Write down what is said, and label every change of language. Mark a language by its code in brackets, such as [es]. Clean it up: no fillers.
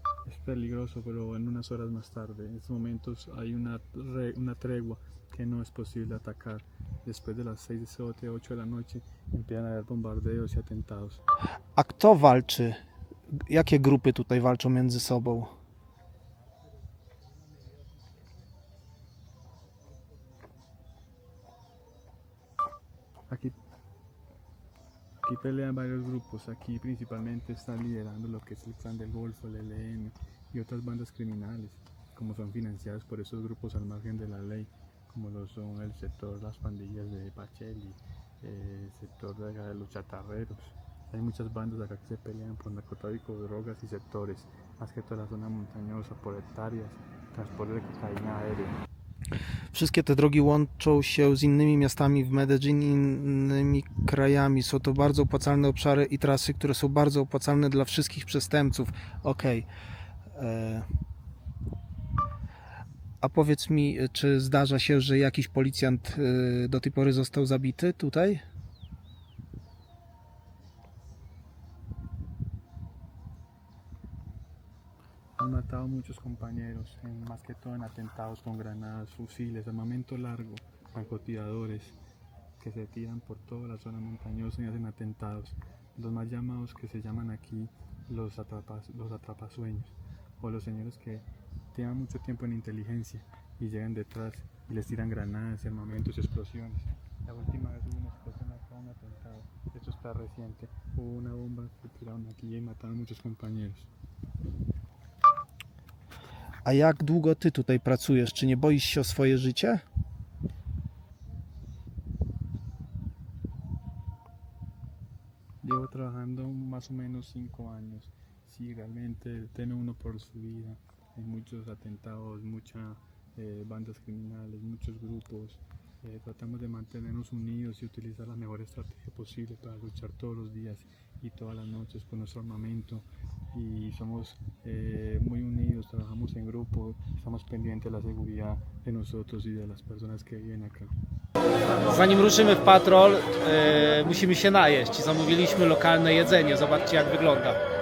[es] Es peligroso, pero en unas horas más tarde. En estos momentos hay una tregua que no es posible atacar. Después de las 6, 7, 8 de la noche empiezan a haber bombardeos y atentados. [pl] A kto walczy? Jakie grupy tutaj walczą między sobą? [es] Aquí pelean varios grupos. Aquí principalmente están liderando lo que es el Clan del Golfo, el ELN y otras bandas criminales, como son financiadas por esos grupos al margen de la ley, como lo son el sector, las pandillas de Pacheli, el sector de los chatarreros. Hay muchas bandas acá que se pelean por narcotráfico, drogas y sectores, más que toda la zona montañosa, por hectáreas, transporte de cocaína aérea. [pl] Wszystkie te drogi łączą się z innymi miastami w Medellin i innymi krajami. Są to bardzo opłacalne obszary i trasy, które są bardzo opłacalne dla wszystkich przestępców. Okej. A powiedz mi, czy zdarza się, że jakiś policjant do tej pory został zabity tutaj? [es] Han matado muchos compañeros, más que todo en atentados con granadas, fusiles, armamento largo, francotiradores que se tiran por toda la zona montañosa y hacen atentados. Los más llamados que se llaman aquí los atrapasueños, o los señores que tienen mucho tiempo en inteligencia y llegan detrás y les tiran granadas, armamentos y explosiones. La última vez hubo una explosión acá, un atentado, esto está reciente, hubo una bomba que tiraron aquí y mataron muchos compañeros. [pl] A jak długo ty tutaj pracujesz? Czy nie boisz się o swoje życie? [es] Llevo trabajando más o menos 5 años. Sí, realmente teme uno por su vida. Hay muchos atentados, muchas bandas criminales, muchos grupos. Tratamos de mantenernos unidos y utilizar la mejor estrategia posible para luchar todos los días y todas las noches con nuestro armamento. Y somos muy unidos, trabajamos en grupo, estamos pendientes de la seguridad de nosotros y de las personas que viven acá. [pl] Zanim ruszymy w patrol, musimy się najeść. Zamówiliśmy lokalne jedzenie. Zobaczcie, jak wygląda.